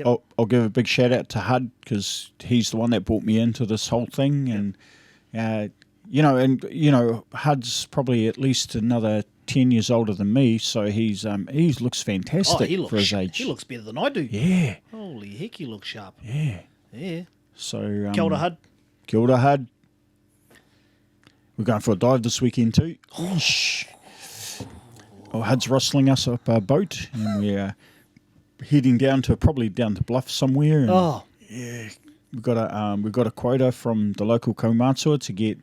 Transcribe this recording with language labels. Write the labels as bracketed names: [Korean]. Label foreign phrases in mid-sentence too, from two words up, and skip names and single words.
[English] I'll give a big shout out to Hud because he's the one that brought me into this whole thing. And, Hud's probably at least another 10 years older than me. So he looks fantastic for his age. He looks better than I do. Yeah. Holy heck, he looks sharp. Yeah. Yeah. So, [Māori] Kia ora, Hud. Kia ora, Hud. [English] We're going for a dive this weekend too. Eesh. Oh, Hud's rustling us up our boat, and we're heading probably down to Bluff somewhere. And Oh, yeah, we've got a quota from the local kaumātua to get.